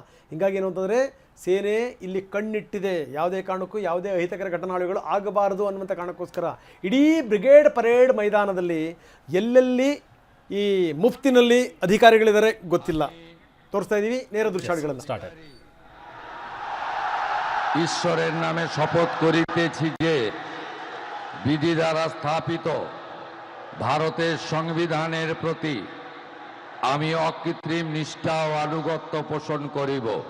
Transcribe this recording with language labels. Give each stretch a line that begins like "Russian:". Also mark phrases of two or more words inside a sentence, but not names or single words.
Kannada: ಹೀಗಾಗಿ ಏನು ಅಂತಂದರೆ, ಸೇನೆ ಇಲ್ಲಿ ಕಣ್ಣಿಟ್ಟಿದೆ. ಯಾವುದೇ ಕಾರಣಕ್ಕೂ ಯಾವುದೇ ಅಹಿತಕರ ಘಟನಾವಳಿಗಳು ಆಗಬಾರದು ಅನ್ನುವಂಥ ಕಾರಣಕ್ಕೋಸ್ಕರ ಇಡೀ ಬ್ರಿಗೇಡ್ ಪರೇಡ್ ಮೈದಾನದಲ್ಲಿ ಎಲ್ಲೆಲ್ಲಿ ಈ ಮುಫ್ತಿನಲ್ಲಿ ಅಧಿಕಾರಿಗಳಿದ್ದಾರೆ ಗೊತ್ತಿಲ್ಲ. ತೋರಿಸ್ತಾ ಇದ್ದೀವಿ ನೇರ ದೃಶ್ಯಾವಳಿಗಳನ್ನು.
Bangla: ঈশ্বরের নামে শপথ করিতেছি যে বিধি দ্বারা স্থাপিত ভারতের সংবিধানের প্রতি আমি অকৃত্রিম নিষ্ঠা ও আনুগত্য পোষণ করিব।